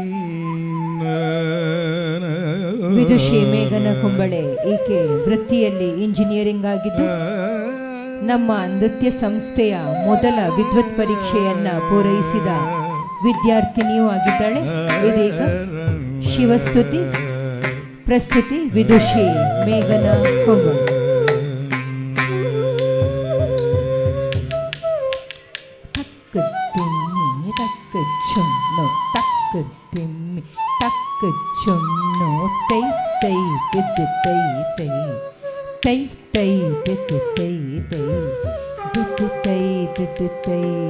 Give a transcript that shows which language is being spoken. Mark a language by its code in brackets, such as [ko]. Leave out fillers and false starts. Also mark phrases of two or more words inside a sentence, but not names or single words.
[kn] ವಿದುಷಿ ಮೇಘನ ಕುಂಬಳೆ ಈಕೆ ವೃತ್ತಿಯಲ್ಲಿ ಇಂಜಿನಿಯರಿಂಗ್ ಆಗಿದ್ದು ನಮ್ಮ ನೃತ್ಯ ಸಂಸ್ಥೆಯ ಮೊದಲ ವಿದ್ವತ್ ಪರೀಕ್ಷೆಯನ್ನ ಪೂರೈಸಿದ ವಿದ್ಯಾರ್ಥಿನಿಯೂ ಆಗಿದ್ದಾಳೆ. ಇದೀಗ ಶಿವಸ್ತುತಿ ಪ್ರಸ್ತುತಿ ವಿದುಷಿ ಮೇಘನ ಕುಂಬಳೆ. ತಕ್ಕ ತಿಮ್ಮಿ ತಕ್ಕ ಚೊನ್ನು ತಕ್ಕ ತಿಮ್ಮಿ ತಕ್ಕ ಚೊನ್ನು ತೈ ತೈ ದಿದ್ದು ತೈ ತೈ ತೈ ತೈ ದಿದ್ದು ತೈ ತೈ ದಿದ್ದು ತೈ ದಿದ್ದು ತೈ.